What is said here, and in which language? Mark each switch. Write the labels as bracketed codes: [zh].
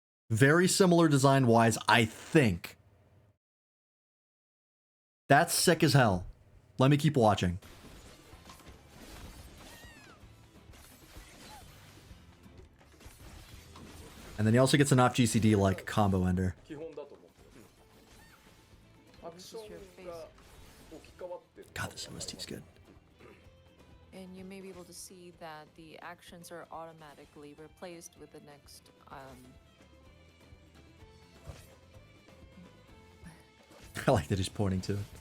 [en] Very similar design-wise, I think. That's sick as hell. Let me keep watching. And then he also gets an off GCD like combo ender. [ja] 基本だと思ってる。アクションが置き換わってる。 [en] God, this MST is good. And you may be able to see that the actions are automatically replaced with the next. I like that he's pointing to it.